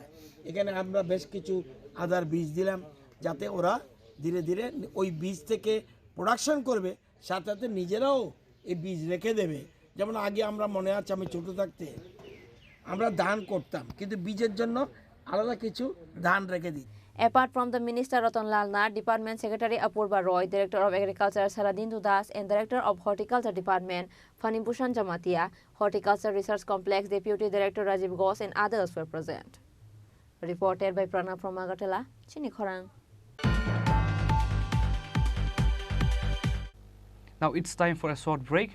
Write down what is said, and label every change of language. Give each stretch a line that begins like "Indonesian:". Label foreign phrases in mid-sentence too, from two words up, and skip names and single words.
Bangla: এখানে আমরা বেশ কিছু আদার বীজ দিলাম যাতে ওরা ধীরে ধীরে ওই বীজ থেকে প্রোডাকশন করবে, সাথে সাথে নিজেরাও এই বীজ রেখে দেবে। যেমন আগে আমরা মনে আছে আমি ছোটো থাকতে আমরা ধান করতাম, কিন্তু বীজের জন্য আলাদা কিছু ধান রেখে দিই।
English: Apart from the Minister Ratan Lal Nath, Department Secretary Apurva Roy, Director of Agriculture Saradindu Das, and Director of Horticulture Department Fanibhushan Jamatia, Horticulture Research Complex Deputy Director Rajiv Ghosh, and others were present. Reported by Pranav from Agartala, Chini Khorang. Now it's time for a short break.